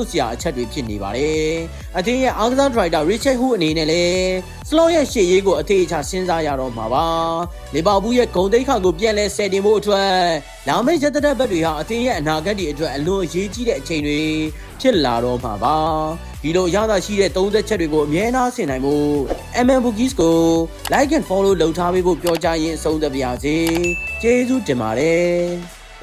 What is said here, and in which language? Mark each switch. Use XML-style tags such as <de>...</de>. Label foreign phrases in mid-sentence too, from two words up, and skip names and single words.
<my>စရာအချက်တွေဖြစ်နေပါတယ်အသင်းရဲ့အားကစားဒရိုက်တာရစ်ချက်ဟူအနေနဲ့လည်းစလော့ရဲ့ရှေ့ရေးကိုအသေးအချာစဉ်းစားရတော့မှာပါလီဗာပူးရဲ့ဂုဏ်သိက္ခာကိုပြန်လဲဆယ်တင်ဖို့အတွက်လာမယ့်ရက်သက်ဘက်တွေဟာအသင်းရဲ့အနာဂတ်တွေအတွက်အလွန်အရေးကြီးတဲ့အချိန်တွေဖြစ်လာတော့မှာပါဒီလိုရတာရှိတဲ့30ချက်တွေကိုအမြဲတမ်းဆင်နိုင်ဖို့ MM Bookies ကို</my> <en>like and follow</en> <my>လုပ်ထားပေးဖို့ပြောကြရင်အဆုံးသတ်ပါရစေကျေးဇူးတင်ပါတယ်</my>